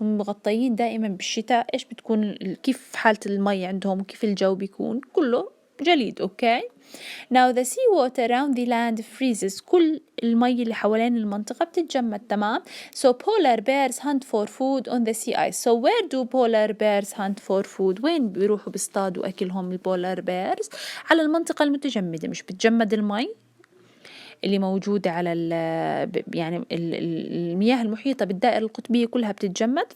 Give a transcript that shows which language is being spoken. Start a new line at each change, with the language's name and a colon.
Arabic: هم مغطيين دائما بالشتاء. ايش بتكون كيف حالة المي عندهم وكيف الجو بيكون؟ كله جليد.
English: Okay, now the sea water around the land freezes.
Arabic: كل المي اللي حوالين المنطقة بتتجمد. تمام.
English: So polar bears hunt for food on the sea ice. So where do polar bears hunt for food?
Arabic: وين بيروحوا بيصطادوا أكلهم البولار بيرز؟ على المنطقة المتجمدة. مش بتجمد المي اللي موجودة على يعني المياه المحيطة بالدائرة القطبية كلها بتتجمد.